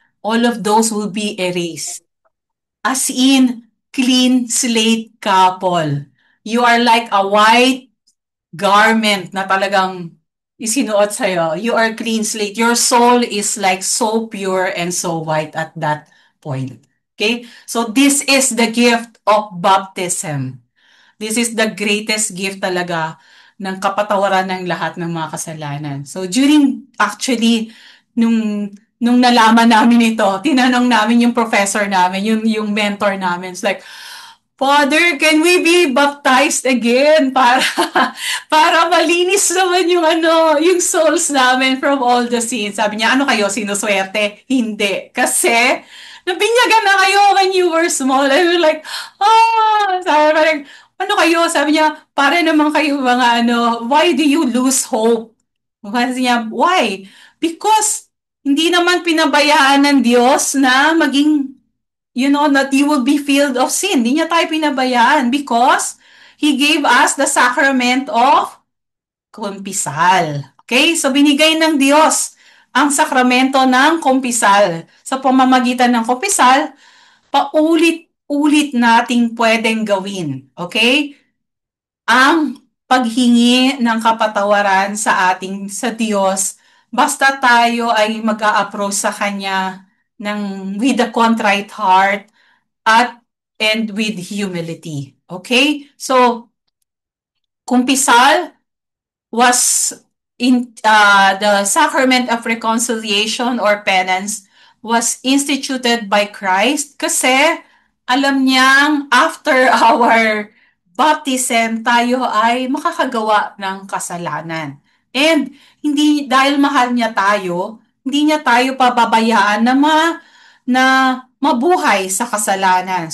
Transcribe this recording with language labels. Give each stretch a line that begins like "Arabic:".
English: All of those will be erased. As in, clean slate couple. You are like a white garment
Filipino: na talagang isinuot sa'yo.
English: You are clean slate. Your soul is like so pure and so white at that point. Okay? So this is the gift of baptism. This is the greatest gift
Filipino: talaga ng kapatawaran ng lahat ng mga kasalanan. So actually, nung nalaman namin ito, tinanong namin yung professor namin, yung mentor namin.
English: It's like, Father, can we be baptized again
Filipino: para malinis naman yung souls namin
English: from all the sins.
Filipino: Sabi niya, ano kayo, sinuswerte? Hindi. Kasi, nabinyagan na kayo
English: when you were small. And we're like,
Filipino: sabi parang, ano kayo? Sabi niya, para naman kayo mga
English: why do you lose hope?
Filipino: Sabi niya, why? Because, hindi naman pinabayaan ng Diyos na maging
English: that you will be filled of sin.
Filipino: Hindi niya tayo pinabayaan
English: because He gave us the sacrament of kumpisal. Okay?
Filipino: So, binigay ng Diyos ang sakramento ng kumpisal. Sa pamamagitan ng kumpisal, paulit-ulit nating pwedeng gawin. Okay? Ang paghingi ng kapatawaran sa Diyos, basta tayo ay mag-a-approach sa Kanya
English: with a contrite heart and with humility.
Filipino: Okay? So, kumpisal,
English: was the sacrament of reconciliation or penance was instituted by Christ
Filipino: kasi alam niyang after our baptism, tayo ay makakagawa ng kasalanan. And hindi dahil mahal niya tayo, hindi niya tayo pababayaan na mabuhay sa kasalanan.